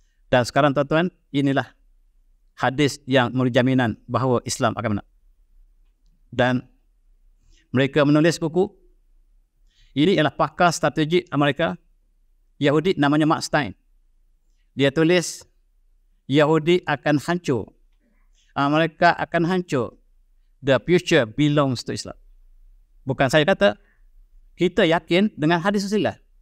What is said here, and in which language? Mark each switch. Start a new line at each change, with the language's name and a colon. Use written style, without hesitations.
Malay: Dan sekarang tuan-tuan, inilah hadis yang memberi jaminan bahawa Islam akan menang. Dan mereka menulis buku. Ini ialah pakar strategi Amerika, Yahudi, namanya Mark Stein. Dia tulis, Yahudi akan hancur, Amerika akan hancur.
English: The future belongs to Islam.
Malay: Bukan saya kata, kita yakin dengan hadis Rasulullah.